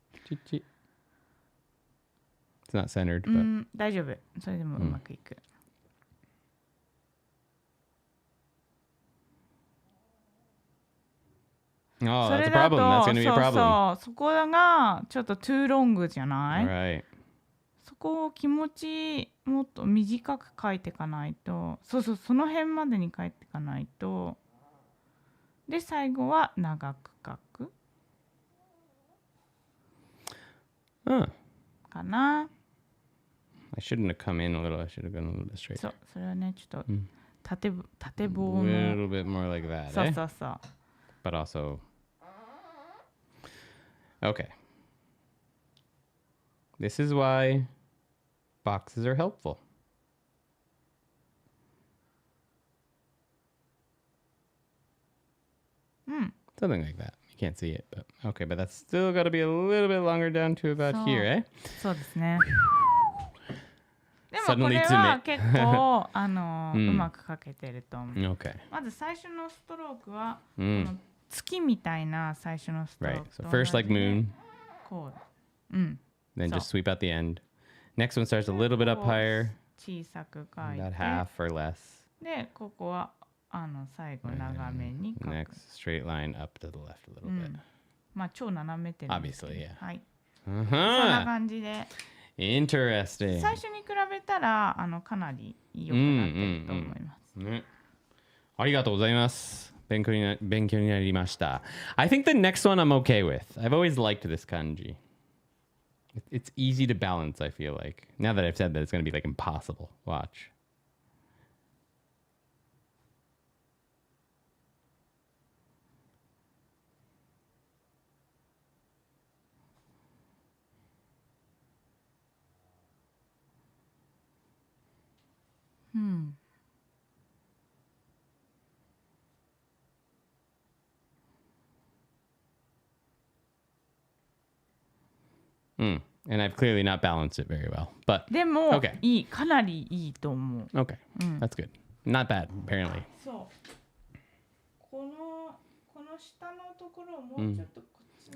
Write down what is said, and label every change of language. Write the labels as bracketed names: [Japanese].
[English] It's not centered, but [Japanese] 大丈夫。それでもうまくいく。 [English] Oh, that's a problem. That's going to be a problem. [Japanese] そこがちょっと [English] too long [Japanese] じゃない？ [English] Right. [Japanese] そこを気持ちもっと短く書いていかないと、その辺までに書いていかないと。で最後は長く書く。かな。 [English] I shouldn't have come in a little. I should have gone a little bit straight. [Japanese] それはねちょっと縦棒の。 [English] A little bit more like that. [Japanese] そう。 [English] But also. Okay. This is why boxes are helpful. Something like that. You can't see it, but okay. But that's still got to be a little bit longer down to about here, eh? [Japanese] そうですね。でもこれは結構うまく書けてると思う。 [English] Okay. [Japanese] まず最初のストロークはこの月みたいな最初のストローク。 [English] Right. So first like moon. [Japanese] こう。 [English] Then just sweep out the end. Next one starts a little bit up higher. [Japanese] 小さく書いて。 [English] About half or less. [Japanese] でここは最後長めに書く。 [English] Next straight line up to the left a little bit. [Japanese] まあ超斜めってるんですけど。 [English] Obviously, yeah. [Japanese] はい。そんな [English] Uh-huh. [Japanese] 感じで。 [English] Interesting. [Japanese] 最初に比べたらかなり良くなってると思います。ね。ありがとうございます。勉強になりました。 [English] I think the next one I'm okay with. I've always liked this kanji. It's easy to balance, I feel like. Now that I've said that, it's going to be like impossible. Watch. And I've clearly not balanced it very well. But [Japanese] でも、 [English] okay. [Japanese] いい、かなりいいと思う。 [English] Okay. That's good. Not bad, apparently. [Japanese] そう。この下のところをもうちょっとこっちに。